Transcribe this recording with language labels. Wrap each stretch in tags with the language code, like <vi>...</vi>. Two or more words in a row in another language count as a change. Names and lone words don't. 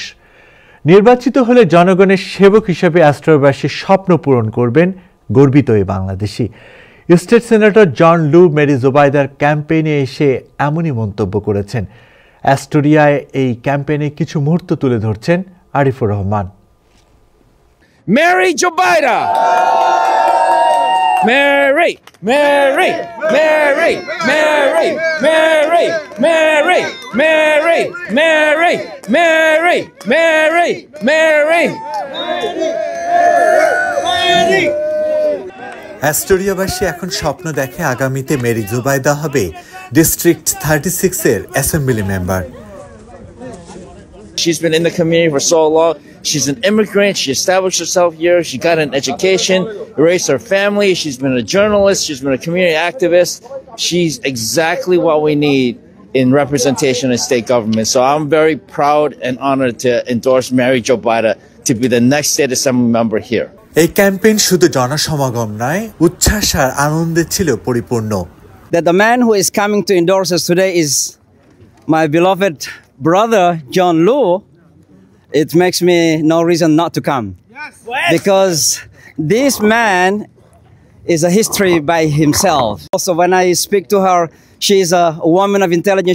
<bn>নির্বাচিত হলে জনগণের সেবক হিসেবে অ্যাস্ট্রোবাসীর স্বপ্ন পূরণ করবেন গর্বিত এই বাংলাদেশি।</bn> <en>state senator</en> <bn>জন লু মেরি জোবাইদার ক্যাম্পেইনে এসে এমনই মন্তব্য করেছেন। অ্যাস্টোরিয়ায় এই ক্যাম্পেইনে কিছু মুহূর্ত তুলে ধরছেন আরিফুর রহমান।</bn> <en>Mary Jobaida! Mary! Mary! Mary! Mary! Mary! Mary! Mary! Mary! Mary! Mary! Mary!</en> <bn>অ্যাস্টোরিয়াবাসী এখন স্বপ্ন দেখে আগামীতে মেরি জোবাইদা হবে ডিস্ট্রিক্ট 36-এর</bn> <en>assembly member. She's been in the community for so long. She's an immigrant. She established herself here. She got an education, raised her family. She's been a journalist. She's been a community activist. She's exactly what we need in representation in state government. So I'm very proud and honored to endorse Mary Jobaida to be the next state assembly member here.</en> <bn>এই ক্যাম্পেইন শুধু জনসমাগম নয়, উচ্ছ্বাস আর আনন্দে ছিল পরিপূর্ণ।</bn> <en>That the man who is coming to endorse us today is my beloved brother John Lu. It makes me no reason not to come. Yes. Because this man is a history by himself. Also, when I speak to her, she's a woman of intelligence.</en>